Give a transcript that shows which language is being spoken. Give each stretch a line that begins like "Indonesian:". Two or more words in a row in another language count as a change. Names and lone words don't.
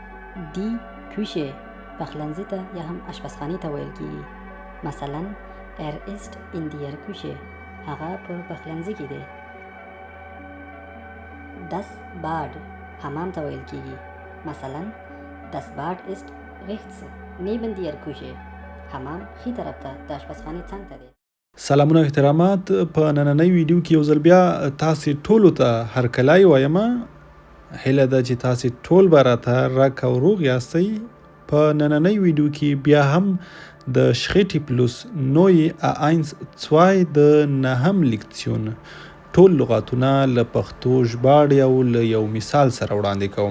Pashto: دی Küche پخلنځي ته یا هم اشپزخانې ته ویل کیږي. مثلا
German: ist in der Küche
Pashto: هغه په پخلنځي کې دی.
German: Das Bad
Pashto: حمام ته ویل کیږي. مثلا
German: das Bad ist rechts neben der Küche
Pashto: حمام ښي طرف ته د اشپزخانې څنګ ته دی. سلامونه او احترامات. په نننۍ ویډیو کې یو ځل بیا تاسې ټولو ته هرکلی وایم. هیله ده چې تاسې ټول به راته رک او روغ یاستئ. په نننۍ ویډیو کې بیا هم د شخیټي پلوس نوی A1 2 د نهم لیکسیون ټول لغاتونه له پښتو ژباړې او له یو مثال سره وړاندې کوم.